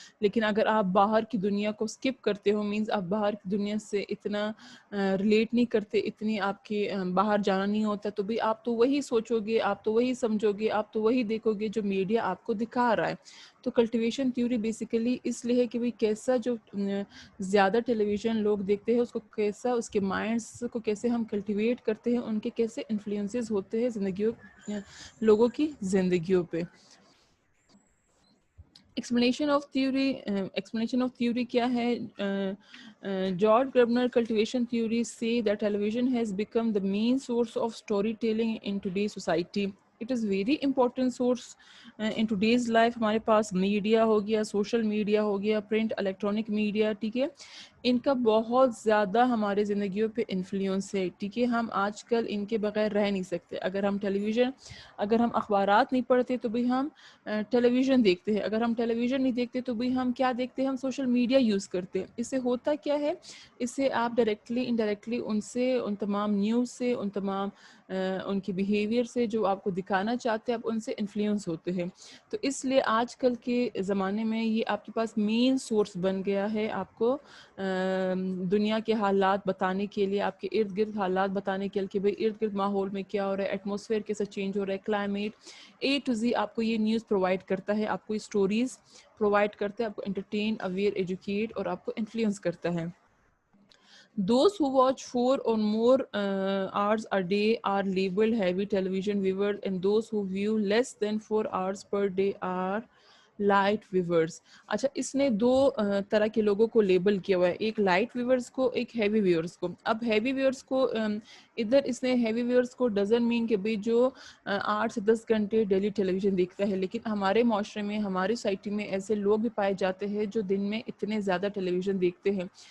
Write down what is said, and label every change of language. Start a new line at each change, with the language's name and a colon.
Urdu: لیکن اگر آپ باہر کی دنیا کو سکپ کرتے ہو، مینز آپ باہر کی دنیا سے اتنا ریلیٹ نہیں کرتے، اتنی آپ کے باہر جانا نہیں ہوتا، تو بھی آپ تو وہی سوچو گے، آپ تو وہی سمجھو گے، آپ تو وہی دیکھو گے جو میڈیا آپ کو دکھا رہا ہے. تو کلٹیویشن تھیوری بیسیکلی اس لیے ہے کہ بھئی کیسا جو زیادہ ٹیلی ویژن لوگ دیکھتے ہیں، اس کو کیسا، اس کے مائنڈس کو کیسے ہم کلٹیویٹ کرتے ہیں، ان کے کیسے انفلوئنسز ہوتے ہیں لوگوں کی زندگیوں پہ. ایکسپلینیشن آف تھیوری کیا ہے؟
English: George Gerbner cultivation theory say that television has become the main source of storytelling in today's society. It is very important source in today's life.
Urdu: ہمارے پاس میڈیا ہو گیا، سوشل میڈیا ہو گیا، پرنٹ الیکٹرانک میڈیا، ٹھیک ہے، ان کا بہت زیادہ ہمارے زندگیوں پہ انفلوئنس ہے. ٹھیک ہے، ہم آج کل ان کے بغیر رہ نہیں سکتے. اگر ہم ٹیلی ویژن، اگر ہم اخبارات نہیں پڑھتے تو بھی ہم ٹیلی ویژن دیکھتے ہیں. اگر ہم ٹیلی ویژن نہیں دیکھتے تو بھی ہم کیا دیکھتے ہیں؟ ہم سوشل میڈیا یوز کرتے ہیں. اس سے ہوتا کیا ہے؟ اس سے آپ ڈائریکٹلی انڈائریکٹلی ان تمام نیوز سے، ان تمام ان کی بیہیویئر سے جو آپ کو دکھانا چاہتے ہیں، آپ ان سے انفلوئنس ہوتے ہیں. تو اس لیے آج کل کے زمانے میں یہ آپ کے پاس مین سورس بن گیا ہے، آپ کو دنیا کے حالات بتانے کے لیے، آپ کے ارد گرد حالات بتانے کے لیے کہ بھئی ارد گرد ماحول میں کیا ہو رہا ہے، ایٹماسفیئر کیسا چینج ہو رہا ہے، کلائمیٹ اے ٹو زی آپ کو یہ نیوز پرووائڈ کرتا ہے، آپ کو اسٹوریز پرووائڈ کرتا ہے، آپ کو انٹرٹین، اویئر، ایجوکیٹ اور آپ کو انفلوئنس کرتا ہے.
English: Those who watch 4 or more hours a day are labeled heavy television viewers, and those who view less than 4 hours per day are light viewers.
Urdu: اچھا، اس نے دو طرح کے لوگوں کو لیبل کیا ہوا ہے، ایک لائٹ ویورز کو، ایک ہیوی ویورز کو. اب ہیوی ویورز کو ادھر اس نے ہیوی ویورز کو ڈزن مین کہ بھئی جو 8 سے 10 گھنٹے ڈیلی ٹیلی ویژن دیکھتا ہے. لیکن ہمارے معاشرے میں، ہماری سوسائٹی میں ایسے لوگ بھی پائے جاتے ہیں جو دن میں اتنے زیادہ ٹیلی ویژن دیکھتے ہیں.